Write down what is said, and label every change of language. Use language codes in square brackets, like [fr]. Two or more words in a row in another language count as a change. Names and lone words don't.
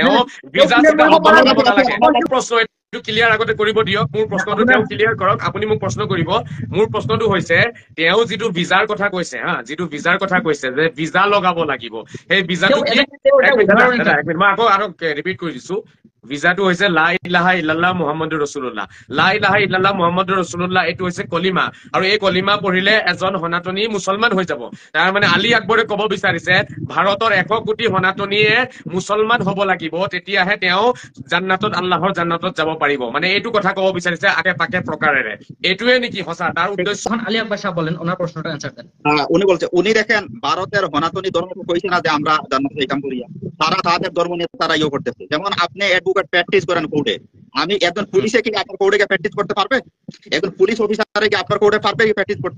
[as] তেওঁ প্ৰশ্ন ক্লিয়াৰ আগতে কৰিব দিয়ক, মোৰ প্ৰশ্নটো তেওঁ ক্লিয়াৰ কৰক, আপুনি মোক প্ৰশ্ন কৰিব। মোৰ প্ৰশ্নটো হৈছে তেওঁ যিটো ভিজাৰ কথা কৈছে, হা, যিটো ভিজাৰ কথা কৈছে যে ভিজা লগাব লাগিব, সেই ভিজাটো কি? মই আকৌ আৰু ৰিপিট কৰি দিছো, ভিজাটো হৈছে [ar] لا إله إلا الله محمد رسول الله. لا إله إلا الله محمد رسول الله [as] এইটো হৈছে কলিমা, আৰু এই কলিমা পঢ়িলে এজন সনাতনী মুছলমান হৈ যাব। তাৰ মানে আলী আকবৰে ক'ব বিচাৰিছে ভাৰতৰ 100 কোটি সনাতনীয়ে মুছলমান হ'ব লাগিব, তেতিয়াহে তেওঁ জান্নাতত, আল্লাহৰ জান্নাতত যাব পাৰিব। মানে এইটো কথা ক'ব বিচাৰিছে আকে পাকে প্ৰকাৰেৰে। এইটোৱে নেকি সঁচা তাৰ উদ্দেশ্য? [bn] আলী আকবর সাহেব বলেন, ওনার প্রশ্নটা অ্যানসার দেন। উনি বলছে, উনি দেখেন ভারতের সনাতনী ধর্ম কইছে না যে আমরা জান্নাতে যাইতাম করিয়া, তারা তাদের ধর্ম নিয়ে তারা ইয়ে করতেছে। যেমন আপনি অ্যাডভোকেট প্র্যাকটিস করেন কোর্টে, আমি একজন পুলিশে কি আপনার কোর্টে গিয়ে প্র্যাকটিস করতে পারবে? একজন পুলিশ অফিসারে কি আপনার কোর্টে পারবে কি প্র্যাকটিস করতে?